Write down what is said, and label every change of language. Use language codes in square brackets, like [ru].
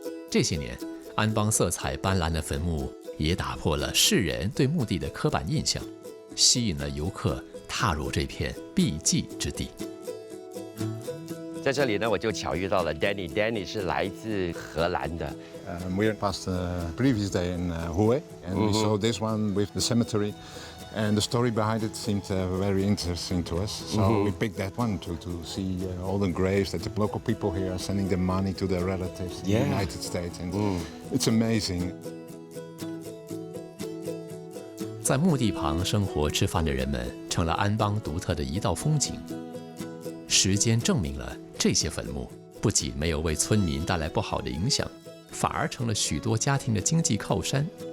[zh] 这些年，安邦色彩斑斓的坟墓也打破了世人对墓地的刻板印象，吸引了游客踏入这片避寂之地。在这里呢，我就巧遇到了 Danny。Danny 是来自荷兰的。 [en] We passed the previous day in Hue, and we saw this one with the cemetery, and the story behind it seemed very interesting to us. So we picked that one to see all the graves that the local people here are sending the money to their relatives in the United States, and it's amazing. [zh] 在墓地旁生活吃饭的人们，成了安邦独特的一道风景。时间证明了，这些坟墓不仅没有为村民带来不好的影响，反而成了许多家庭的经济靠山。